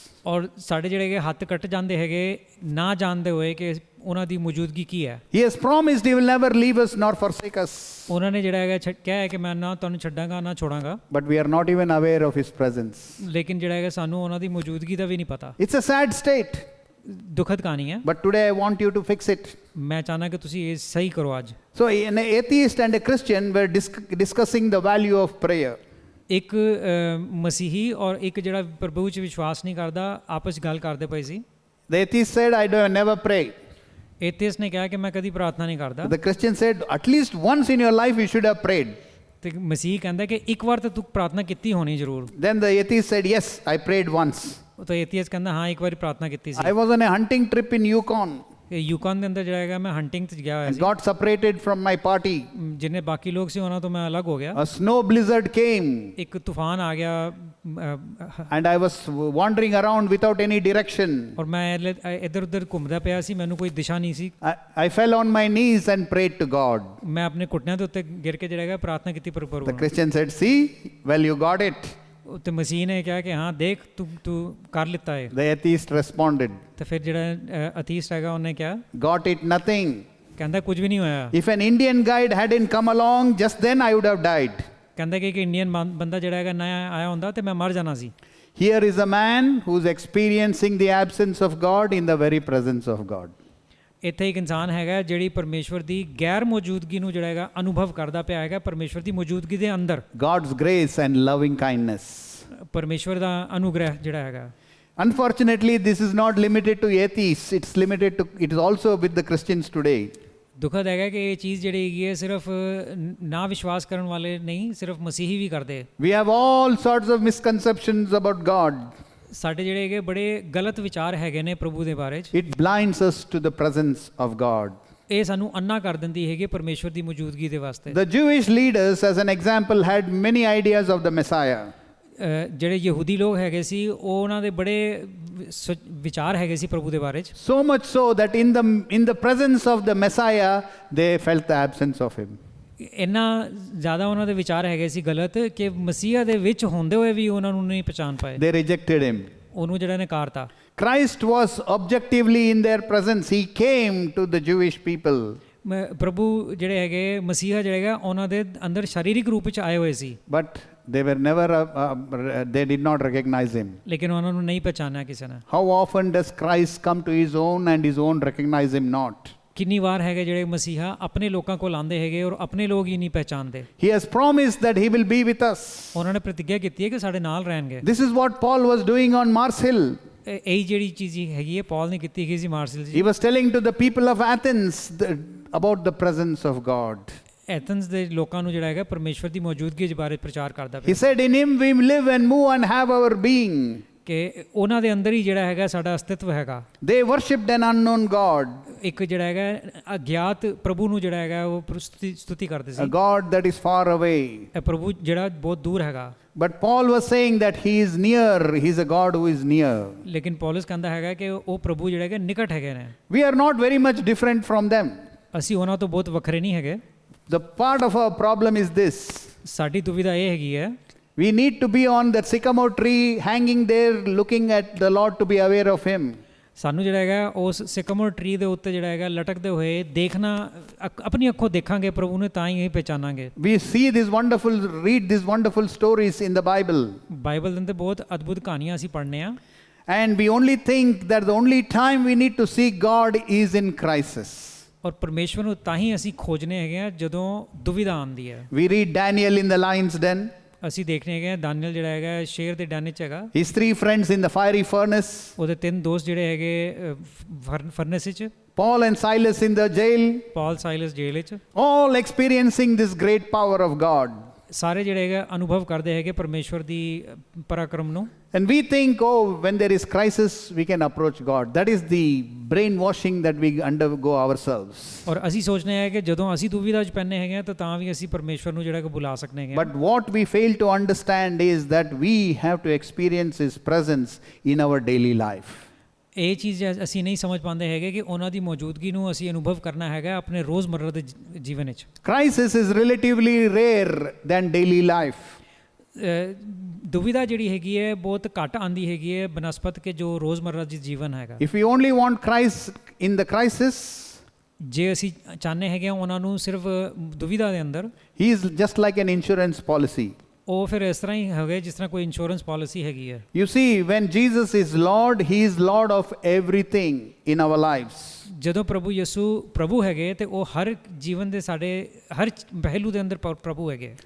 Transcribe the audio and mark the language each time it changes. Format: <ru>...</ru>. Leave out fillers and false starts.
<pa>ਔਰ ਸਾਡੇ ਜਿਹੜੇ ਹੈਗੇ ਹੱਥ ਕੱਟ ਜਾਂਦੇ ਹੈਗੇ ਨਾ ਜਾਣਦੇ ਹੋਏ ਕਿ ਉਹਨਾਂ ਦੀ ਮੌਜੂਦਗੀ ਕੀ ਹੈ।</pa> <en>He has promised He will never leave us nor forsake us,</en> <pa>ਉਹਨਾਂ ਨੇ ਜਿਹੜਾ ਹੈਗਾ ਕਿਹਾ ਹੈ ਕਿ ਮੈਂ ਨਾ ਤੁਹਾਨੂੰ ਛੱਡਾਂਗਾ ਨਾ ਛੋੜਾਂਗਾ,</pa> <en>but we are not even aware of His presence.</en> <pa>ਲੇਕਿਨ ਜਿਹੜਾ ਹੈਗਾ ਸਾਨੂੰ ਉਹਨਾਂ ਦੀ ਮੌਜੂਦਗੀ ਦਾ ਵੀ ਨਹੀਂ ਪਤਾ।</pa> <en>It's a sad state,</en> <pa>ਦੁਖਦ ਕਹਾਣੀ ਹੈ,</pa> <en>but today I want you to fix it.</en> <pa>ਮੈਂ ਚਾਹੁੰਦਾ ਕਿ ਤੁਸੀਂ ਇਹ ਸਹੀ ਕਰੋ ਅੱਜ।</pa> <en>So an atheist and a Christian were discussing the value of prayer.</en> <pa>ਇੱਕ ਮਸੀਹੀ ਔਰ ਇੱਕ ਜਿਹੜਾ ਪ੍ਰਭੂ 'ਚ ਵਿਸ਼ਵਾਸ ਨਹੀਂ ਕਰਦਾ ਆਪਸ 'ਚ ਗੱਲ ਕਰਦੇ ਪਏ ਸੀ।</pa> <en>The atheist said, I don't never pray.</en> <pa>ਏਥੀਅਸ ਨੇ ਕਿਹਾ ਕਿ ਮੈਂ ਕਦੀ ਪ੍ਰਾਰਥਨਾ ਨਹੀਂ ਕਰਦਾ,</pa> <en>The Christian said, at least once in your life you should have prayed.</en> <pa>ਤੇ ਮਸੀਹ ਕਹਿੰਦਾ ਕਿ ਇੱਕ ਵਾਰ ਤਾਂ ਤੂੰ ਪ੍ਰਾਰਥਨਾ ਕੀਤੀ ਹੋਣੀ ਜ਼ਰੂਰ।</pa> <en>Then the atheist said, yes, I prayed once.</en> <pa>ਤਾਂ ਏਥੀਅਸ ਕਹਿੰਦਾ ਹਾਂ ਇੱਕ ਵਾਰੀ ਪ੍ਰਾਰਥਨਾ ਕੀਤੀ ਸੀ।</pa> <en>I was on a hunting trip in Yukon</en> <pa>ਯੂਕਾਨ ਦੇ ਅੰਦਰ ਜਿਹੜਾ ਹੈਗਾ ਮੈਂ ਹੰਟਿੰਗ 'ਤੇ ਗਿਆ ਹੋਇਆ</pa> <en>and</en> <pa>ਸੀ,</pa> <en>got separated from my party.</en> <pa>ਜਿੰਨੇ ਬਾਕੀ ਲੋਕ ਸੀ ਉਹਨਾਂ ਤੋਂ ਮੈਂ ਅਲੱਗ ਹੋ ਗਿਆ।</pa> <en>A snow blizzard came</en> <pa>ਇੱਕ ਤੂਫਾਨ ਆ ਗਿਆ</pa> <en>and I was wandering around without any direction.</en> <pa>ਔਰ ਮੈਂ ਇੱਧਰ ਉੱਧਰ ਘੁੰਮਦਾ ਪਿਆ ਸੀ, ਮੈਨੂੰ ਕੋਈ ਦਿਸ਼ਾ ਨਹੀਂ ਸੀ।</pa> <en>I fell on my knees and prayed to God.</en> <pa>ਮੈਂ ਆਪਣੇ ਘੁਟਨਿਆਂ ਦੇ ਉੱਤੇ ਗਿਰ ਕੇ ਜਿਹੜਾ ਹੈਗਾ ਪ੍ਰਾਰਥਨਾ ਕੀਤੀ ਪ੍ਰਭੂ</pa> <en>The Christian said, see, well, you got it.</en> <pa>ਤੇ ਮਸੀਹ ਨੇ ਕਿਹਾ ਕਿ ਹਾਂ ਦੇਖ ਤੂੰ ਕਰ ਲਿੱਤਾ ਹੈ।</pa> <en>The atheist responded,</en> <pa>ਤੇ ਫਿਰ ਜਿਹੜਾ ਅਥੀਸਟ ਹੈਗਾ ਉਹਨੇ ਕਿਹਾ,</pa> <en>got it, nothing.</en> <pa>ਕਹਿੰਦਾ ਕੁਝ ਵੀ ਨਹੀਂ ਹੋਇਆ।</pa> <en>If an Indian guide hadn't come along, just then I would have died.</en> <pa>ਕਹਿੰਦਾ ਕਿ ਇੱਕ ਇੰਡੀਅਨ ਬੰਦਾ ਜਿਹੜਾ ਹੈਗਾ ਨਾ ਆਇਆ ਹੁੰਦਾ ਤੇ ਮੈਂ ਮਰ ਜਾਣਾ ਸੀ।</pa> <en>Here is a man who's experiencing the absence of God in the very presence of God.</en> <pa>ਇੱਥੇ ਇੱਕ ਇਨਸਾਨ ਹੈਗਾ ਜਿਹੜੀ ਪਰਮੇਸ਼ਵਰ ਦੀ ਗੈਰ ਮੌਜੂਦਗੀ ਨੂੰ ਜਿਹੜਾ ਹੈਗਾ ਅਨੁਭਵ ਕਰਦਾ ਪਿਆ ਹੈਗਾ, ਪਰਮੇਸ਼ਵਰ ਦੀ ਮੌਜੂਦਗੀ ਦੇ ਅੰਦਰ</pa> <en>God's grace and loving kindness.</en> <pa>ਪਰਮੇਸ਼ਵਰ ਦਾ ਅਨੁਗ੍ਰਹਿ ਜਿਹੜਾ ਹੈਗਾ।</pa> <en>Unfortunately, this is not limited to atheists. It is also with the Christians today.</en> <pa>ਦੁਖਦ ਹੈਗਾ ਕਿ ਇਹ ਚੀਜ਼ ਜਿਹੜੀ ਹੈਗੀ ਹੈ ਸਿਰਫ ਨਾ ਵਿਸ਼ਵਾਸ ਕਰਨ ਵਾਲੇ ਨਹੀਂ, ਸਿਰਫ ਮਸੀਹੀ ਵੀ ਕਰਦੇ।</pa> <en>We have all sorts of misconceptions about God.</en> <pa>ਸਾਡੇ ਜਿਹੜੇ ਹੈਗੇ ਬੜੇ ਗਲਤ ਵਿਚਾਰ ਹੈਗੇ ਨੇ ਪ੍ਰਭੂ ਦੇ ਬਾਰੇ 'ਚ।</pa> <en>It blinds us to the presence of God.</en> <pa>ਇਹ ਸਾਨੂੰ ਅੰਨਾ ਕਰ ਦਿੰਦੀ ਹੈਗੀ ਪਰਮੇਸ਼ਵਰ ਦੀ ਮੌਜੂਦਗੀ ਦੇ ਵਾਸਤੇ।</pa> <en>The Jewish leaders, as an example, had many ideas of the Messiah.</en> <pa>ਜਿਹੜੇ ਯਹੂਦੀ ਲੋਕ ਹੈਗੇ ਸੀ ਉਹ ਉਹਨਾਂ ਦੇ ਬੜੇ ਵਿਚਾਰ ਹੈਗੇ ਸੀ ਪ੍ਰਭੂ ਦੇ ਬਾਰੇ 'ਚ।</pa> <en>So much so that in the presence of the Messiah, they felt the absence of him.</en> <pa>ਇੰਨਾ ਜ਼ਿਆਦਾ ਉਹਨਾਂ ਦੇ ਵਿਚਾਰ ਹੈਗੇ ਸੀ ਗਲਤ ਕਿ ਮਸੀਹਾ ਦੇ ਵਿੱਚ ਹੁੰਦੇ ਹੋਏ ਵੀ ਉਹਨਾਂ ਨੂੰ ਨਹੀਂ ਪਛਾਣ ਪਾਏ।</pa> <en>They rejected him.</en> <pa>ਉਹਨੂੰ ਜਿਹੜਾ ਨਕਾਰਤਾ।</pa> <en>Christ was objectively in their presence. He came to the Jewish people.</en> <pa>ਪ੍ਰਭੂ ਜਿਹੜੇ ਹੈਗੇ ਮਸੀਹਾ ਜਿਹੜਾ ਹੈਗਾ ਉਹਨਾਂ ਦੇ ਅੰਦਰ ਸਰੀਰਕ ਰੂਪ ਵਿੱਚ ਆਏ ਹੋਏ ਸੀ।</pa> <en>But they were never, they did not recognize him.</en> <pa>ਲੇਕਿਨ ਉਹਨਾਂ ਨੂੰ ਨਹੀਂ ਪਛਾਣਿਆ ਕਿਸੇ ਨੇ।</pa> <en>How often does Christ come to his own and his own recognize him not?</en> <pa>ਕਿੰਨੀ ਵਾਰ ਹੈਗੇ ਜਿਹੜੇ ਮਸੀਹਾ ਆਪਣੇ ਲੋਕਾਂ ਕੋਲ ਆਉਂਦੇ ਹੈਗੇ ਔਰ ਆਪਣੇ ਲੋਕ ਹੀ ਨਹੀਂ ਪਹਿਚਾਨਦੇ।</pa> <en>He has promised that he will be with us.</en> <pa>ਉਹਨਾਂ ਨੇ ਪ੍ਰਤਿੱਗਿਆ ਕੀਤੀ ਹੈ ਕਿ ਸਾਡੇ ਨਾਲ ਰਹਿਣਗੇ।</pa> <en>This is what Paul was doing on Mars Hill.</en> <pa>ਇਹੀ ਜਿਹੜੀ ਚੀਜ਼ ਹੈਗੀ ਹੈ ਪੌਲ ਨੇ ਕੀਤੀ ਹੈਗੀ ਸੀ ਮਾਰਸਲ ਜੀ।</pa> <en>He was telling to the people of Athens about the presence of God.</en> <pa>Athens ਦੇ ਲੋਕਾਂ ਨੂੰ ਜਿਹੜਾ ਹੈਗਾ ਪਰਮੇਸ਼ਵਰ ਦੀ ਮੌਜੂਦਗੀ ਦੇ ਬਾਰੇ ਪ੍ਰਚਾਰ ਕਰਦਾ</pa> <en>He</en> <pa>ਪਿਆ</pa> <en>said, in him we live and move and have our being.</en> <pa>ਕਿ ਉਹਨਾਂ ਦੇ ਅੰਦਰ ਹੀ ਜਿਹੜਾ ਹੈਗਾ ਸਾਡਾ ਅਸਤਿਤਵ ਹੈਗਾ।</pa> <en>They worshipped an unknown God.</en> <pa>ਇੱਕ ਜਿਹੜਾ ਹੈਗਾ ਅਗਿਆਤ ਪ੍ਰਭੂ ਨੂੰ ਜਿਹੜਾ ਹੈਗਾ ਉਹ ਸਤੁਤੀ ਕਰਦੇ ਸੀ।</pa> <en>A God that is far away.</en> <pa>ਇਹ ਪ੍ਰਭੂ ਜਿਹੜਾ ਬਹੁਤ ਦੂਰ ਹੈਗਾ।</pa> <en>But Paul was saying that he is near. He is a God who is near.</en> <pa>ਲੇਕਿਨ ਪੌਲਸ ਕਹਿੰਦਾ ਹੈਗਾ ਕਿ ਉਹ ਪ੍ਰਭੂ ਜਿਹੜੇ ਹੈਗੇ ਨਿਕਟ ਹੈਗੇ ਨੇ।</pa> <en>We are not very much different from them.</en> <pa>ਅਸੀਂ ਉਹਨਾਂ ਤੋਂ ਬਹੁਤ ਵੱਖਰੇ ਨਹੀਂ ਹੈਗੇ।</pa> <en>The part of our problem is this.</en> <pa>ਸਾਡੀ ਦੁਵਿਧਾ ਇਹ ਹੈਗੀ ਹੈ</pa> <en>We need to be on that sycamore tree, hanging there, looking at the Lord to be aware of him.</en> <pa>ਸਾਨੂੰ ਜਿਹੜਾ ਹੈਗਾ ਉਸ ਸਿਕਮੋਰ ਟਰੀ ਦੇ ਉੱਤੇ ਜਿਹੜਾ ਹੈਗਾ ਲਟਕਦੇ ਹੋਏ ਦੇਖਣਾ, ਆਪਣੀ ਅੱਖੋਂ ਦੇਖਾਂਗੇ ਪ੍ਰਭੂ ਨੂੰ ਤਾਂ ਹੀ ਪਹਿਚਾਨਾਂਗੇ।</pa> <en>We read these wonderful stories in the Bible.</en> <pa>Bible ਦੇ ਅੰਦਰ ਬਹੁਤ ਅਦਭੁਤ ਕਹਾਣੀਆਂ ਅਸੀਂ ਪੜ੍ਹਨੇ ਆ।</pa> <en>And we only think that the only time we need to seek God is in crisis.</en> <pa>ਔਰ ਪਰਮੇਸ਼ਵਰ ਨੂੰ ਤਾਂ ਹੀ ਅਸੀਂ ਖੋਜਨੇ ਹੈਗੇ ਆ ਜਦੋਂ ਦੁਵਿਧਾ ਆਉਂਦੀ ਹੈ।</pa> <en>We read Daniel in the lion's den.</en> <pa>ਅਸੀਂ ਦੇਖਨੇ ਹੈਗੇ ਦਾਨੀਏਲ ਜਿਹੜਾ ਹੈਗਾ ਸ਼ੇਰ ਦੇ ਡੰਨ 'ਚ ਹੈਗਾ।</pa> <en>His 3 friends in the fiery furnace.</en> <pa>ਉਹਦੇ 3 ਦੋਸਤ ਜਿਹੜੇ ਹੈਗੇ ਫਰਨੈਸ 'ਚ।</pa> <en>Paul and Silas in the jail.</en> <pa>ਪੌਲ ਸਾਈਲਸ ਜੇਲ੍ਹ 'ਚ।</pa> <en>All experiencing this great power of God.</en> <pa>ਸਾਰੇ ਜਿਹੜੇ ਹੈਗੇ ਅਨੁਭਵ ਕਰਦੇ ਹੈਗੇ ਪਰਮੇਸ਼ਵਰ ਦੀ ਪਰਾਕਰਮ ਨੂੰ।</pa> <en>And we think, oh, when there is crisis, we can approach God. That is the brainwashing that we undergo ourselves.</en> <pa>ਔਰ ਅਸੀਂ ਸੋਚਨੇ ਹੈ ਕਿ ਜਦੋਂ ਅਸੀਂ ਦੁਵਿਧਾ 'ਚ ਪੈਂਦੇ ਹੈਗੇ ਤਾਂ ਵੀ ਅਸੀਂ ਪਰਮੇਸ਼ਵਰ ਨੂੰ ਜਿਹੜਾ ਕਿ ਬੁਲਾ ਸਕਨੇ ਹੈਗੇ।</pa> <en>But what we fail to understand is that we have to experience His presence in our daily life.</en> <pa>ਇਹ ਚੀਜ਼ ਅਸੀਂ ਨਹੀਂ ਸਮਝ ਪਾਉਂਦੇ ਹੈਗੇ ਕਿ ਉਹਨਾਂ ਦੀ ਮੌਜੂਦਗੀ ਨੂੰ ਅਸੀਂ ਅਨੁਭਵ ਕਰਨਾ ਹੈਗਾ ਆਪਣੇ ਰੋਜ਼ਮਰਰਾ ਦੇ ਜੀਵਨ ਵਿੱਚ।</pa> <en>Crisis is relatively rare than daily life.</en> <pa>ਦੁਵਿਧਾ ਜਿਹੜੀ ਹੈਗੀ ਹੈ ਬਹੁਤ ਘੱਟ ਆਂਦੀ ਹੈਗੀ ਹੈ ਬਨਸਪਤ ਕੇ ਜੋ ਰੋਜ਼ਮਰਰਾ ਦੀ ਜੀਵਨ ਹੈਗਾ।</pa> <en>If we only want Christ in the crisis,</en> <pa>ਜੇ ਅਸੀਂ ਚਾਹੁੰਦੇ ਹੈਗੇ ਹਾਂ ਉਹਨਾਂ ਨੂੰ ਸਿਰਫ ਦੁਵਿਧਾ ਦੇ ਅੰਦਰ,</pa> <en>he is just like an insurance policy.</en> <pa>ਉਹ ਫਿਰ ਇਸ ਤਰ੍ਹਾਂ ਹੀ ਹੈਗੇ ਜਿਸ ਤਰ੍ਹਾਂ ਕੋਈ ਇੰਸ਼ੋਰੈਂਸ ਪਾਲਿਸੀ ਹੈਗੀ ਹੈ।</pa> <en>You see, when Jesus is Lord, he is Lord of everything in our lives.</en> <pa>ਜਦੋਂ ਪ੍ਰਭੂ ਯਿਸੂ ਪ੍ਰਭੂ ਹੈਗੇ ਤੇ ਉਹ ਹਰ ਜੀਵਨ ਦੇ ਸਾਡੇ ਹਰ ਪਹਿਲੂ ਦੇ ਅੰਦਰ ਪ੍ਰਭੂ ਹੈਗੇ।</pa>